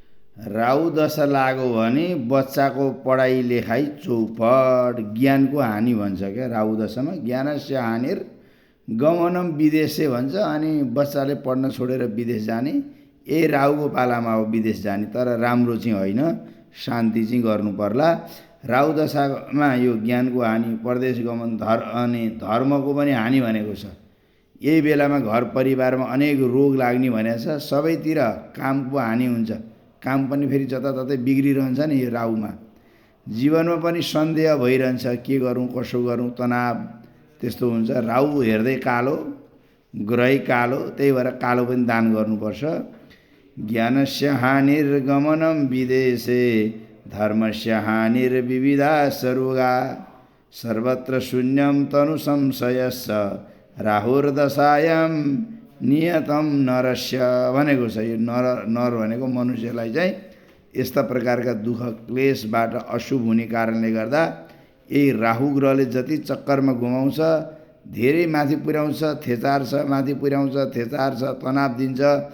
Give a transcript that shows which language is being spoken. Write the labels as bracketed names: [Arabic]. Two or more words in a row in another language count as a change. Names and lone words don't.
[Nepali] राहु दशा लाग्यो भने बच्चाको पढाइ लेखाइ चौपट, ज्ञानको हानि भन्छ क्या। राहु दशामा [Sanskrit] ज्ञानस्य हानिर गमनम विदेशे [Nepali] भन्छ। अनि बच्चाले पढ्न छोडेर विदेश जाने, यही राहुको पालामा हो विदेश जाने। तर राम्रो चाहिँ होइन, शान्ति चाहिँ गर्नु पर्ला। राहु दशामा यो ज्ञानको हानि, परदेश गमन, अनि धर्मको पनि हानि भनेको छ। यही बेलामा घर परिवारमा अनेक रोग लाग्ने भनेको छ। सबैतिर कामको हानि हुन्छ, काम पनि फेरि जताततै बिग्रिरहन्छ नि यो राहुमा। जीवनमा पनि सन्देह भइरहन्छ, के गरौँ कसो गरौँ, तनाव त्यस्तो हुन्छ। राहु हेर्दै कालो, ग्रहै कालो, त्यही भएर कालो पनि दान गर्नुपर्छ। [Sanskrit] ज्ञानस्य हानिर्गमनम विदेशे धर्मस्य हानिर्विविधा रोगा सर्वत्र शून्यम तनु संशयश्च राहुर्दशायाम नियतम नरस्य [Nepali] भनेको छ। यो नर भनेको मनुष्यलाई चाहिँ यस्ता प्रकारका दुःख क्लेशबाट अशुभ हुने कारणले गर्दा यही राहु ग्रहले जति चक्करमा घुमाउँछ, धेरै माथि पुर्याउँछ, थेचार्छ, माथि पुर्याउँछ, थेचार्छ, तनाव दिन्छ।